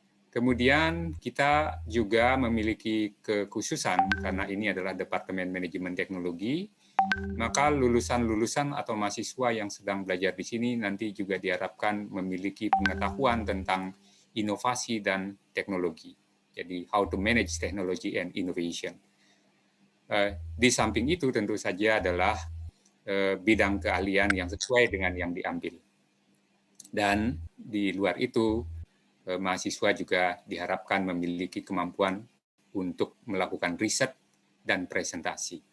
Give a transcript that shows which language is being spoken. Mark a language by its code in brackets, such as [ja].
[id] Kemudian kita juga memiliki kekhususan karena ini adalah Departemen Manajemen Teknologi, maka lulusan-lulusan atau mahasiswa yang sedang belajar di sini nanti juga diharapkan memiliki pengetahuan tentang inovasi dan teknologi. [en] Jadi how to manage technology and innovation. [id] Di samping itu tentu saja adalah bidang keahlian yang sesuai dengan yang diambil. Dan di luar itu, mahasiswa juga diharapkan memiliki kemampuan untuk melakukan riset dan presentasi.